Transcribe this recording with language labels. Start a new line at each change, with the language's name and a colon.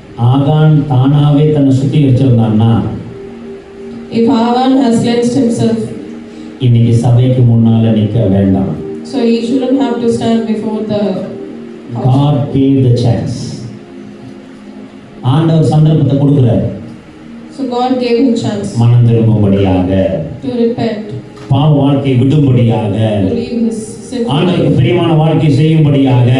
Tamil: ஆகான் தானாவே தன்னை சுத்திகரிச்சிருந்தான்னா
English: If Hagan has cleansed himself,
Tamil: இன்னைக்கு சபைக்கு முன்னால நிக்க வேண்டாம்.
English: so he shouldn't have to stand before the house. God gave the chance.
Tamil: ஆண்டவர் சந்தர்ப்பத்தை கொடுக்கிறார்.
English: So God gave him chance
Tamil: மனம் திரும்பும்படியாக,
English: to repent,
Tamil: பாவ வாழ்க்கை விடும்படியாக,
English: to leave his sinful life,
Tamil: ஆண்டவருக்கு பிரியமான வாழ்க்கை செய்யும்படியாக.